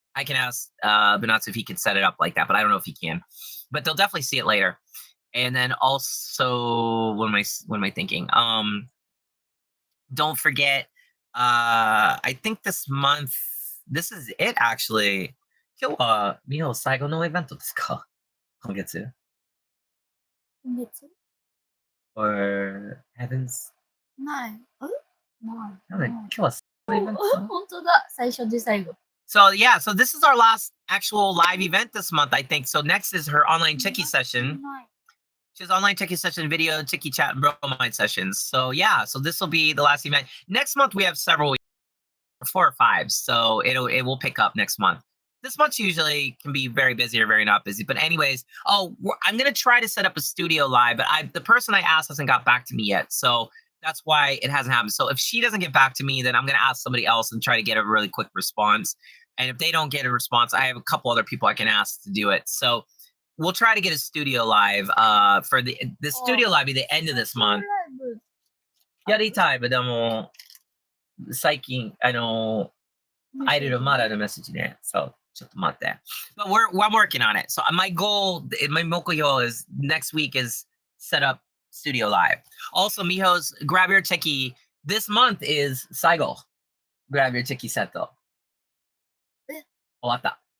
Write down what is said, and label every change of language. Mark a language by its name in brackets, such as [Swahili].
[English] I can ask Banatsu if he can set it up like that, but I don't know if he can. But they'll definitely see it later. And then also, what am I thinking? Don't forget, I think this month, this is it actually. [Japanese] 今日はミホ最後のイベントですか？今月？今月 [English] Or Heavens? [Japanese] ない。ない。なんで今日は最後のイベント？本当だ。最初で最後。 [English] So yeah, so this is our last actual live event this month, I think. So next is her online Cheki session. She has online Cheki session, video, Cheki chat, and bromide sessions. So yeah, so this will be the last event. Next month we have several, 4 or 5. So it will pick up next month. This month usually can be very busy or very not busy. But anyways, I'm gonna try to set up a studio live, but the person I asked hasn't got back to me yet. So that's why it hasn't happened. So if she doesn't get back to me, then I'm gonna ask somebody else and try to get a really quick response. And if they don't get a response, I have a couple other people I can ask to do it. So we'll try to get a studio live for the studio live at the end of this month. [Japanese] やりたい、でも最近アイドルまだのメッセージね。そう、ちょっと待って。 [English] But I'm working on it. So my goal, my mokyo is next week is set up studio live. Also, Miho's Grab Your Cheki this month is Saigo. Grab Your Cheki set. [Japanese] 終わった。